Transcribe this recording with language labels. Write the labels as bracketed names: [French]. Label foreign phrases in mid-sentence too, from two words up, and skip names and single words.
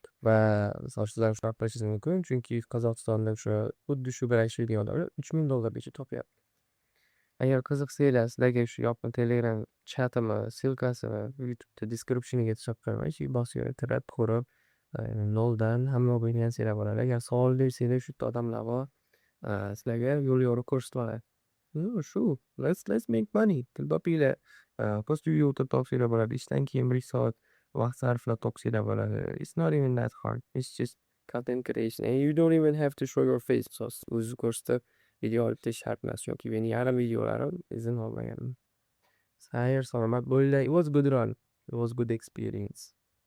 [Uzbek] Va misol sizlar shunaqa qilishingiz mumkin, chunki Qozog'istonda xuddi shu bilan ishlaydigan odamlar $3000gacha topyapti. Agar qiziqsanglar, sizlarga shu yopiq Telegram chatimi, ssilkasini YouTube'da description'iga tashlab qo'yaman. Ishga bosib ko'rib, noldan hamma o'rgansanglar bo'ladi. Agar savol bersanglar, shu yerda odamlar bor, sizlarga yo'l yo'riq ko'rsatib oladi. [English] Sure, let's make money. [Uzbek] Til topinglar. Просто uyga o'tirib topsanglar bo'ladi. Ishdan keyin 1 soat vaqt sarflab topsanglar bo'ladi. [English] It's not even that hard. It's just content creation and you don't even have to show your face. [Uzbek] O'zi ko'rsatib video olib tashlash shart emas. Yoki meni yarim videolarim izin olmagan. Xayr, salomat bo'linglar. [English] It was good run. It was good experience.